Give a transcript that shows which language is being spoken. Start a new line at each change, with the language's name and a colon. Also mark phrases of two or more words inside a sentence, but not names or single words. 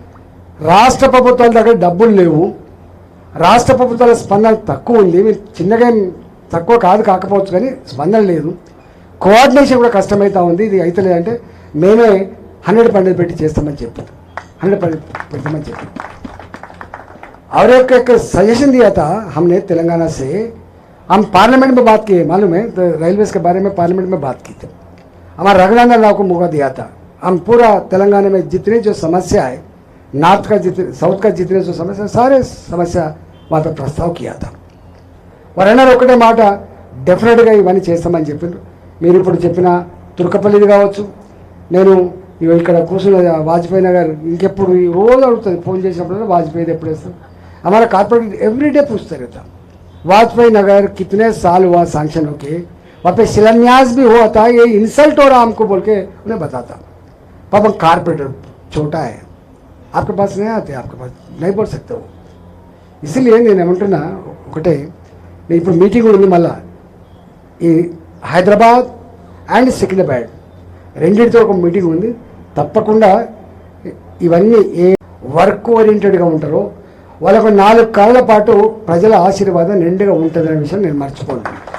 Telugu: మేమన్నాం రాష్ట్ర ప్రభుత్వాల దగ్గర డబ్బులు లేవు, రాష్ట్ర ప్రభుత్వాల స్పందన తక్కువ ఉంది. మీరు చిన్నగా తక్కువ కాకపోవచ్చు కానీ స్పందన లేదు. కోఆర్డినేషన్ కూడా కష్టమవుతా ఉంది. ఇది అయితే లేదంటే మేమే 100% పెట్టి చేస్తామని చెప్పారు, 100% పెడతామని చెప్పారు.
Hindi: और एक सजेशन दिया था हमने तेलंगाना से, हम पार्लियामेंट में बात किए, मालूम है, तो रेलवेज़ के बारे में पार्लियामेंट में बात की थी. हमारा रघुनंदन राव को मौका दिया था. हम पूरा तेलंगाना में जितनी जो समस्या है, नॉर्थ का जितने साउथ का जितने जो समस्या, सारे समस्या वहाँ पर प्रस्ताव किया था.
Telugu: వారు అన్నారు ఒకటే మాట, డెఫినెట్గా ఇవన్నీ చేస్తామని చెప్పారు. మీరు ఇప్పుడు చెప్పిన తుర్కపల్లిది కావచ్చు, నేను ఇక్కడ కూర్చున్న వాజ్పేయి నగర్ ఇంకెప్పుడు రోజు అడుగుతుంది, ఫోన్ చేసినప్పుడు వాజ్పేయి ఎప్పుడు వేస్తారు.
Hindi: हमारा
English: corporate everyday
Hindi: पूछते रहता, वाजपेयी नगर कितने साल हुआ सैंक्शन होके, वहाँ पे शिलान्यास भी हुआ था, ये इंसल्ट हो रहा हमको बोल के उन्हें बताता. पापा कॉर्पोरेटर छोटा है, आपके पास नहीं आते, आपके पास नहीं बोल सकते हो.
Telugu: इसलिए నేను ఏమంటున్నా ఒకటే, నేను ఇప్పుడు మీటింగ్ ఉంది మళ్ళా ఈ హైదరాబాద్ అండ్ సికింద్రాబాద్ రెండింటితో ఒక మీటింగ్ ఉంది. తప్పకుండా ఇవన్నీ ఏ
English: work orientedగా
Telugu: ఉంటారో వాళ్ళకు 4 కాలాల పాటు ప్రజల ఆశీర్వాదం నిండుగా ఉంటుందనే విషయం నేను మర్చిపోతున్నాను.